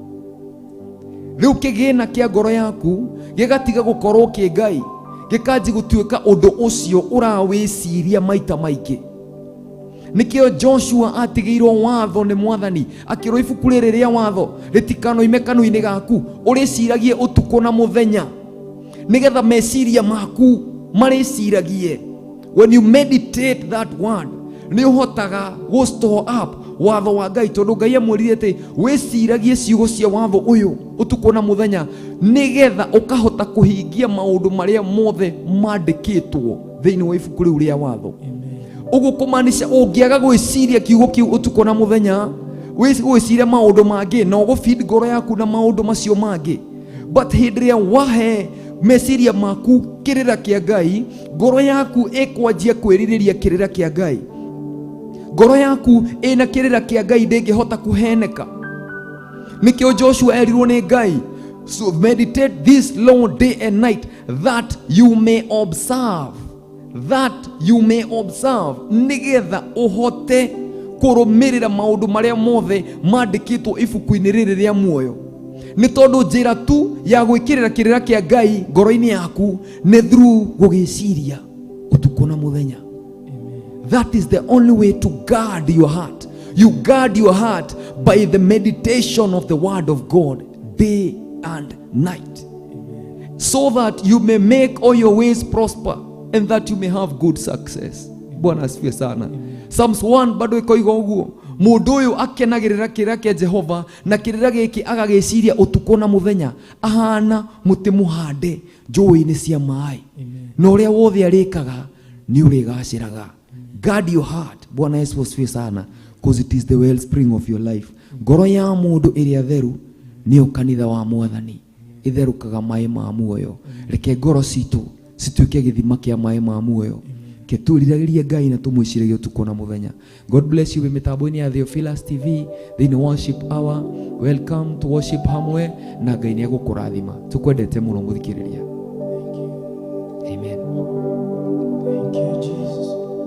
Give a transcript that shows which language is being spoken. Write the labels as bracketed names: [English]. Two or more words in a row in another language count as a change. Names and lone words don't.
[Kikuyu] Rĩu kĩgĩna kĩa ngoro yaku gĩgatiga gũkorwo kĩ Ngai, gĩkanji gũtuĩka ũndũ ũcio ũrawĩciria maita maingĩ. Nikio Joshua atigĩirwo watho nĩ Mwathani, akĩrwo ibuku rĩrĩ rĩa watho rĩtikanoime kanua-inĩ gaku, ũrĩciragie ũtukũ na mũthenya, nĩgetha meciria maku marĩciragie. [English] When you meditate that word, [Kikuyu] nĩ ũhotaga [English] go store up [Kikuyu] watho wa Ngai, tondũ Ngai amwĩrire atĩ wĩciragie ciugo cia watho ũyũ ũtukũ na mũthenya, nĩgetha ũkahota kũhingia maũndũ marĩa mothe mandĩkĩtwo thĩinĩ wa ibuku rĩu rĩa watho. Ũguo kũmaanisha ũngĩaga gwĩciria kiugo kĩu ũtukũ na mũthenya, gwĩciria maũndũ mangĩ na ũgũfeed ngoro yaku na maũndũ macio mangĩ. But hĩndĩ ĩrĩa wahe meciria maku kĩrĩra kĩa Ngai, ngoro yaku ĩkwanjia kwĩrirĩria kĩrĩra kĩa Ngai. Ngoro yaku ĩna kĩrĩra kĩa Ngai ndĩngĩhota kũheneka. Nĩkĩo Joshua erirwo nĩ Ngai, [English] so meditate this law day and night that you may observe, [Kikuyu] nĩgetha ũhote kũrũmĩrĩra maũndũ marĩa mothe mandĩkĩtwo ibuku-inĩ rĩrĩ rĩa muoyo. Nĩ tondũ njĩra tu ya gwĩkĩrĩra kĩrĩra kĩa Ngai ngoro-inĩ yaku nĩ through gũgĩciria ũtukũ na mũthenya. [English] That is the only way to guard your heart. You guard your heart by the meditation of the word of God day and night. So that you may make all your ways prosper and that you may have good success. [Swahili] Bwana asifiwe sana. [Kikuyu] Psalms 1 bado ikoiga ũguo, mũndũ ũyũ akenagĩrĩra kĩrĩra kĩa Jehova na kĩrĩra gĩkĩ agagĩciria ũtukũ na mũthenya, ahana mũtĩ mũhande njũĩ-inĩ cia maĩ, na ũrĩa wothe arĩkaga nĩ ũrĩgacĩraga. [English] Guard your heart. [Swahili] Bwana Yesu asifiwe sana, [English] because it is the wellspring of your life. [Kikuyu] Ngoro ya mũndũ ĩrĩa theru nĩyo kanitha wa Mwathani, ĩtherũkaga maĩ ma muoyo. Reke ngoro citũ cituĩke gĩthima kĩa maĩ ma muoyo, keturiragĩrie Ngai na tũmwĩciragie ũtukũ na mũthenya. [English] God bless you. [Kikuyu] Mitambo-inĩ ya Theophilus TV thĩinĩ worship hour. [English] Welcome to worship [Kikuyu] hamwe, na Ngai nĩ agũkũrathima. Tũkwendete mũno mũthikĩrĩria. [English] Amen. Thank you, Jesus.